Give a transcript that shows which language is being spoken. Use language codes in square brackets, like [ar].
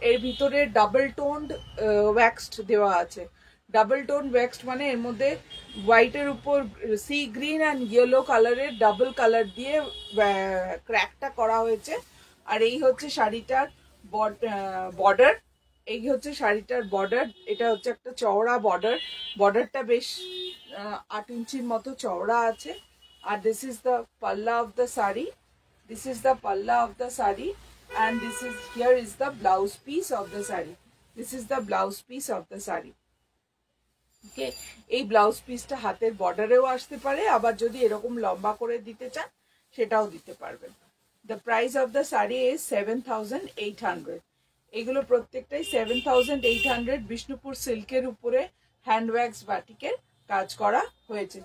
[bn] এর ভিতরে double toned ওয়্যাক্সড দেওয়া আছে, ডাবল টোন ওয়্যাক্সড মানে এর মধ্যে হোয়াইটের উপর সি গ্রিন অ্যান্ড ইয়েলো কালারের ডাবল কালার দিয়ে ক্র্যাকটা করা হয়েছে। আর এই হচ্ছে শাড়িটার বর্ডার, এই হচ্ছে শাড়িটার বর্ডার। এটা হচ্ছে একটা চওড়া বর্ডার, বর্ডারটা বেশ 8 ইঞ্চির মতো চওড়া আছে। [en] আর this is the palla of the sari, this is the palla of the sari, and this is here is the blouse piece of the sari, this is the blouse piece of the sari. [bn] Okay, এই blouse পিসটা হাতের বর্ডারেও আসতে পারে, আবার যদি এরকম লম্বা করে দিতে চান সেটাও দিতে পারবেন। [en] the price of the sari is 7800, [bn] এগুলো প্রত্যেকটাই 7800 বিষ্ণুপুর সিল্কের উপরে হ্যান্ড ওয়্যাক্স বাটিকের কাজ করা হয়েছে।